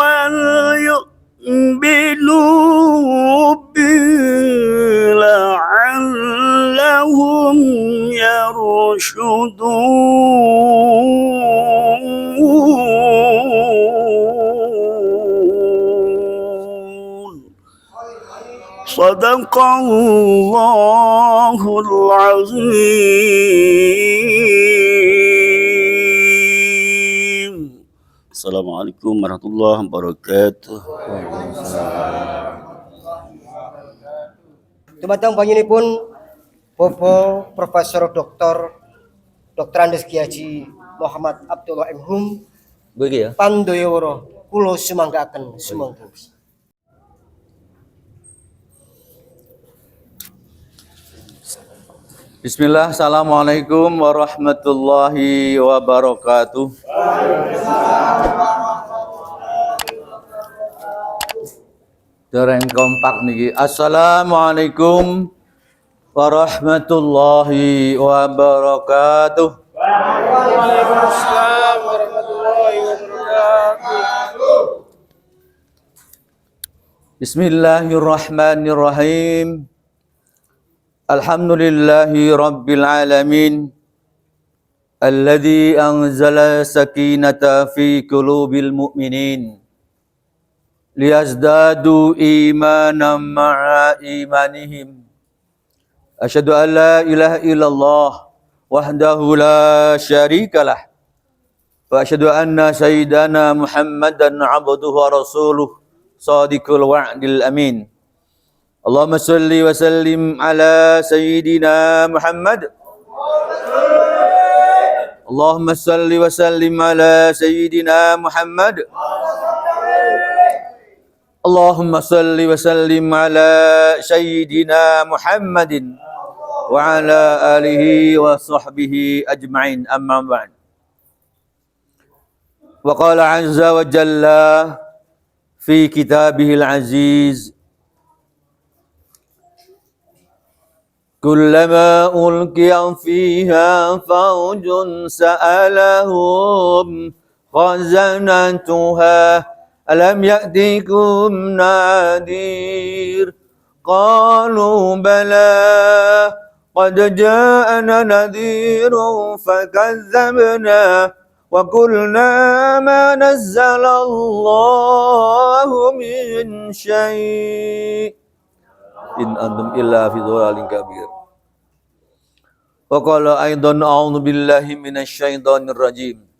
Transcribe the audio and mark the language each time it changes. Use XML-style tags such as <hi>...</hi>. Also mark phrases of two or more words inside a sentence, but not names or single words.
<ar>وليؤمنوا بي لعلهم يرشدون. صدق الله العظيم. السلام عليكم ورحمة الله وبركاته.</ar> <jv>Dumateng panjenenganipun Bapak Profesor Dr. Andes Kyai Haji Muhammad Abdullah M. Hum</jv> <id>Begitu ya.</id> <jv>Pandayawara kula sumanggaken sumangga.</jv> <ar>بسم الله، السلام عليكم ورحمة الله وبركاته.</ar> <jv>Dereng kompak niki.</jv> <ar>السلام عليكم ورحمة الله وبركاته. وعليكم السلام ورحمة الله وبركاته. Bismillahirrahmanirrahim. الحمد لله رب العالمين. الذي أنزل السكينة في قلوب المؤمنين ليزدادوا إيمانا مع إيمانهم. أشهد أن لا إله إلا الله وحده لا شريك له وأشهد أن سيدنا محمدا عبده ورسوله صادق الوعد الأمين. اللهم صل وسلم على سيدنا محمد. اللهم صل وسلم على سيدنا محمد. اللهم صل وسلم على سيدنا محمد وعلى آله وصحبه أجمعين, أما بعد. وقال عز وجل في كتابه العزيز كلما ألقي فيها فوج سألهم خزنتها ألم يأتكم نذير قالوا بلى قد جاءنا نذير فكذبنا وقلنا ما نزل الله من شيء إن أنتم إلا في ضلال كبير. وقال أيضا أعوذ بالله من الشيطان الرجيم</ar>